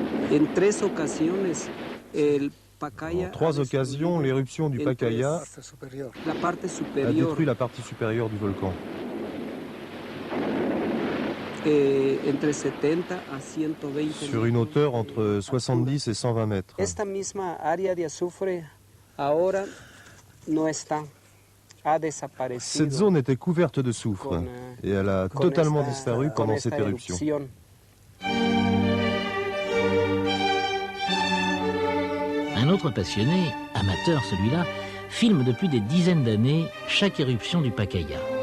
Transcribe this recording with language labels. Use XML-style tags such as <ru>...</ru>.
<es>En 3 ocasiones, el Pacaya.</es> <fr>En 3 occasions, l'éruption du Pacaya a détruit la partie supérieure du volcan.</fr> <es>Entre 70 à 120</es> <fr>sur une hauteur entre 70 et 120 mètres.</fr> <es>Esta misma área de azufre ahora no está, ha desaparecido.</es> <fr>Cette zone était couverte de soufre et elle a totalement disparu pendant cette éruption. Un autre passionné, amateur celui-là, filme depuis des dizaines d'années chaque éruption du Pacaya.</fr>